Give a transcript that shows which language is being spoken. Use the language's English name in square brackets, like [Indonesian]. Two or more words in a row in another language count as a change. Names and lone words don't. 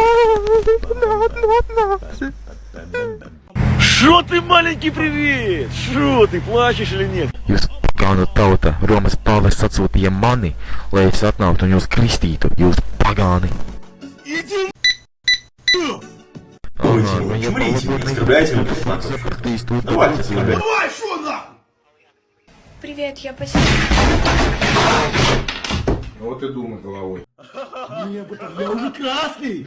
[Latvian] Atnāca. [Russian] Шо ты, маленький, привет? Шо ты, плачешь или нет? [Latvian] Jūs pagānu tauta, Romas pāvests atsūtīja mani, lai es atnāktu un jūs kristītu, jūs pagāni. [Russian] Иди Чмрите, вы оскорбляете мою репутацию. Давайте оскорбляйте. Давай, шо нахуй? Привет, я посетила. Вот и думай головой. Я уже красный!